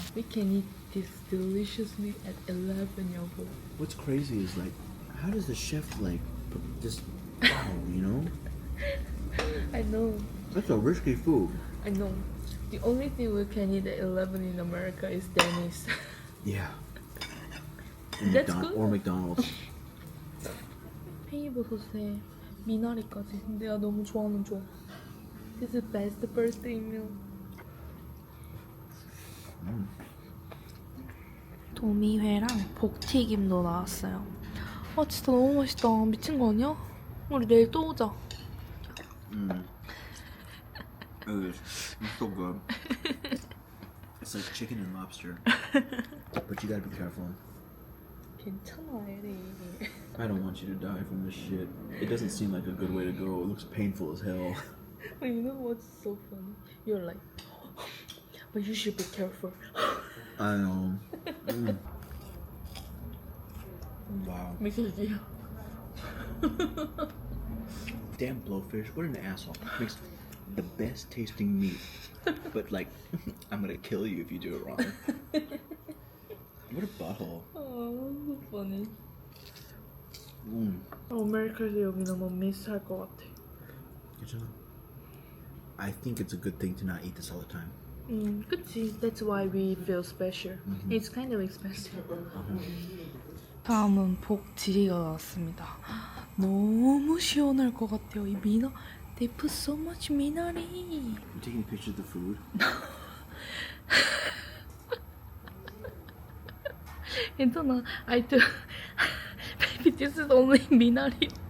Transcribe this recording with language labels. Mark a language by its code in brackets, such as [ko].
[en] We can eat this deliciously at 11, 여보. What's crazy is like, how does the chef like just wow, you know? I know. That's a risky food. I know. The only thing we can eat at 11 in America is Denny's. Yeah. And That's good. Or McDonald's. [ko] 팽이버섯에 미나리까지. 내가 너무 좋아하는 조합. [en] This is best birthday meal. [ko] 도미회랑 복튀김도 나왔어요. 아 진짜 너무 맛있다. 미친 거 아니야? 우리 내일 또 오자. [en] It's so good. It's like chicken and lobster. But you gotta be careful. [ko] 괜찮아, 에리. [en] I don't want you to die from this shit. It doesn't seem like a good way to go. It looks painful as hell. But you know what's so funny? You're like, but you should be careful. I know. Wow. [ko] 미쳤지? [en] Damn blowfish. What an asshole. Makes the best tasting meat. But like, I'm gonna kill you if you do it wrong. What a butthole. Oh, so funny. [ko] 아메리카에서 여기 너무 미스할 것 같아. 괜찮아. [en] I think it's a good thing to not eat this all the time. [ko] 그치. [en] That's why we feel special. It's kind of expensive. [ko] 다음은 복지리가 나왔습니다. 너무 시원할 것 같아요. 이 미나, [en] they put so much 미나리. I'm taking pictures of the food. [ko] 괜찮아. [en] I do. Baby, this is only 미나리.